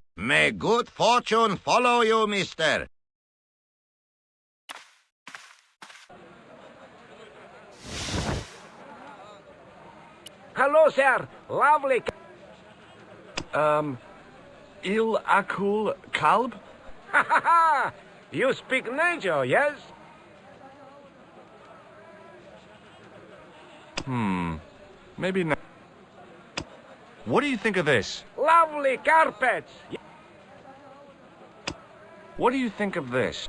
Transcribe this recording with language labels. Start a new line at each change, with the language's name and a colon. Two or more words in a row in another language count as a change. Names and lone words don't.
English: May good fortune follow you, mister. Hello, sir. Lovely. Il Akul Kalb? Ha ha ha! You speak nature, yes? Maybe not. What do you think of this? Lovely carpets. What do you think of this?